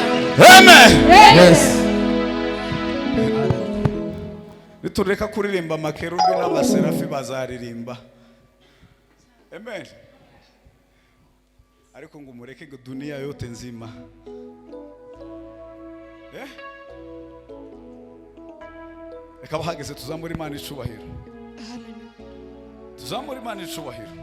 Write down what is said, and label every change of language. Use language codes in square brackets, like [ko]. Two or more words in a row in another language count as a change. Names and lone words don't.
[rw] Amen. [en] Yes. [rw] Nitureka kuririmba makerubi n'abaserafi bazaririmba. Amen. Ariko ngo mureke ngo [sw] dunia yote nzima. [rw] Reka bahageze tuzamura Imana icubahiro. Tuzamura Imana icubahiro.